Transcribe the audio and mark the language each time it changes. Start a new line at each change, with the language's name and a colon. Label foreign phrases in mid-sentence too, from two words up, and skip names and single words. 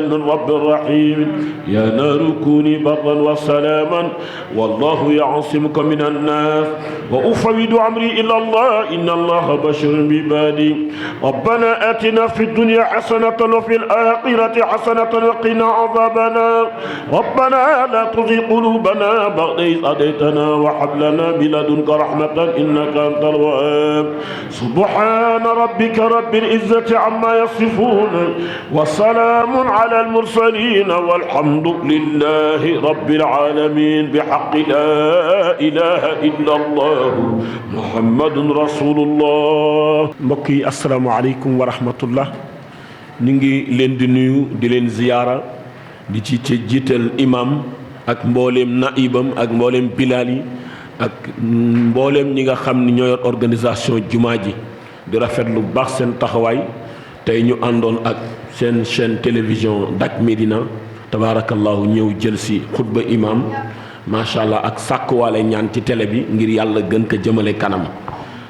Arabic: من رب رحيم يا نار كوني برا وسلاما والله يعصمك من الناس وأفوض أمري إلى الله إن الله بشر بعبادي ربنا آتنا في الدنيا حسنة وفي الآخرة حسنة وقنا عذاب النار ربنا لا تزغ قلوبنا بعد إذ هديتنا وهب لنا من لدنك رحمة إنك أنت الوهاب سبحان ربك رب العزة عما يصفون وسلام على المرسلين والحمد لله رب العالمين بحق لا إله إلا الله محمد رسول الله
Wolof: mbokk yi
Arabic: السلام عليكم ورحمة الله
Wolof: ñu ngi leen di nuyu di leen ziyaara di ci jiital imam ak mbooleem naibam ak mbooleem bilaal yi ak mbooleem ñi nga xam ni ñoo yor organisation jumaa ji di rafetlu bu baax seen taxawaay tey ñu àndoon ak seen
French: chaîne télévision
Wolof: Dak Médina tabaarakallahu ñëw jël si xutba imam
Arabic: ما شاء الله
Wolof: ak sàkkuwaale ñaan ci télé bi ngir yàlla gën ko jëmale kanam